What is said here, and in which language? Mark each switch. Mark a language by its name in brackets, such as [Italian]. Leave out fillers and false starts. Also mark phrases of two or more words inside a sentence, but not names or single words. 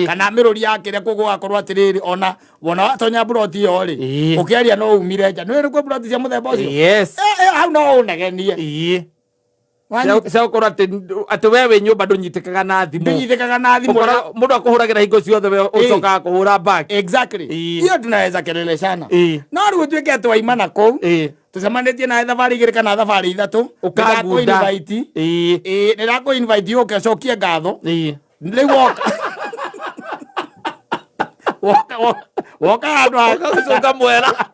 [Kikuyu] kana mĩrũri ya kĩrĩa koguo gũgakorwo atĩrĩrĩ ona wona watonya broti ĩyo rĩ ũkĩaria no umire nja nĩ wĩrĩ kwĩ broti cia mũthemba ũcio hau no ũnegenie. Cekora atĩ we wĩ nyũmba ndũnyitĩkaga na thimũ. Mũndũ akũhũragĩra hingo ciothe we ũcokaga kũhũra back. [English] Exactly. [Swahili] Hiyo tunaweza keleleshana. [Kikuyu] No rĩu tuĩke atĩ waimana kũu tucemanĩtie na thabarĩ igĩrĩ kana thabarĩ ithatũ ũkakũ-invite. Nĩndakũ-invite ũke ũcokie ngatho. Rĩu woka handũ gũcoka mwera